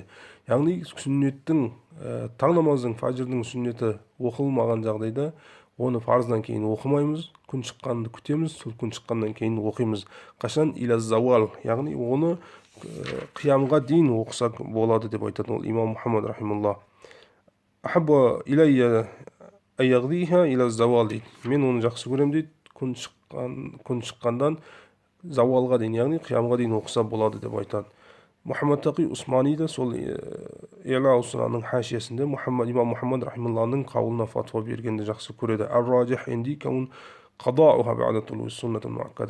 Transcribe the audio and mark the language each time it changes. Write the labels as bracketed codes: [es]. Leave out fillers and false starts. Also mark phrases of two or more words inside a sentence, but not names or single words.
[kk] Яғни сүннеттің таң намаздың фаджрдың сүннеті оқылмаған жағдайда оны парыздан кейін оқымаймыз, күн шыққанды күтеміз, сол күн шыққаннан кейін оқимыз. Қашан [ar] إلى زوال, [kk] яғни оны қиямға дейін оқысақ болады деп айтады ол имам Мухаммад рахималлах. [ar] أحب إلي أن يقضيها إلى الزوال дейді. [kk] Мен оны жақсы көрем дейді, күн шыққандан завалға дейін, яғни қиямға дейін оқыса болады деп айтады. Мухаммад Тақи Усмани да сол Иъла ус-Суннаның хашиясында имам Мухаммад рахималлахның қаулына фатуа бергенді жақсы көреді. [ar] الراجح عندي كون قضائها بعد طلوع سنة مؤكدة.